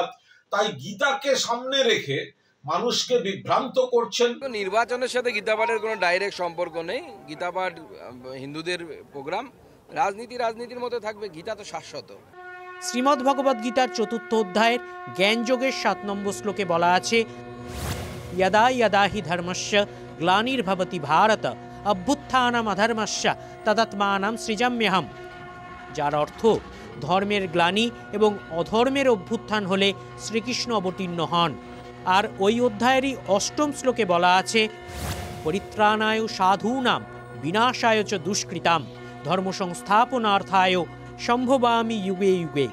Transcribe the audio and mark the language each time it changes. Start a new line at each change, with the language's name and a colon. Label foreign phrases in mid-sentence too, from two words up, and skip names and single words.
Bangla: তাই গীতাকে সামনে রেখে মানুষকে বিভ্রান্ত করছেন। নির্বাচনের সাথে গীতা পাঠের কোনো ডাইরেক্ট সম্পর্ক নেই। গীতা পাঠ হিন্দুদের প্রোগ্রাম, রাজনীতির মধ্যে থাকবে, গীতা তো শাশ্বত। শ্রীমদ্ ভগবদ্ গীতার 4th অধ্যায়ের জ্ঞানযোগের 7 নম্বর শ্লোকে বলা আছে,
Sanskrit: यदा यदा हि धर्मस्य ग्लानिर्भवति भारत अभ्युत्थानम् अधर्मस्य तदात्मानं सृजाम्यहम्।
Bangla: যার অর্থ ধর্মের গ্লানি এবং অধর্মের অভ্যুত্থান হলে শ্রীকৃষ্ণ অবতীর্ণ হন। আর ওই অধ্যায়েরই 8ম শ্লোকে বলা আছে,
Sanskrit: পরিত্রাণায় সাধূনাম বিনাশায় চ দুষ্কৃতাম ধর্ম সংস্থাপনার্থায় সম্ভবামি যুগে যুগে।